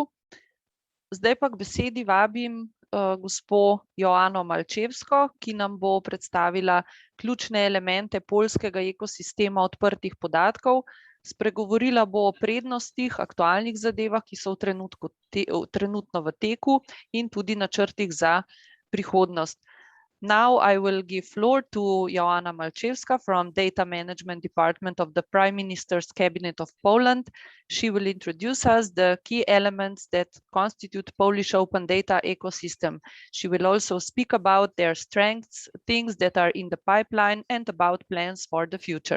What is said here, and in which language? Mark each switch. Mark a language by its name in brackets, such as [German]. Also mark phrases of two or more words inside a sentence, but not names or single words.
[Slovenian] Zdaj pa k besedi vabim gospo Joano Malčevsko, ki nam bo predstavila ključne elemente poljskega ekosistema odprtih podatkov. Spregovorila bo o prednostih, aktualnih zadevah, ki so trenutno v teku in tudi načrtih za prihodnost. [English] Now I will give floor to Joanna Malczewska from Data Management Department of the Prime Minister's Cabinet of Poland. She will introduce us the key elements that constitute Polish open data ecosystem. She will also speak about their strengths, things that are in the pipeline, and about plans for the future.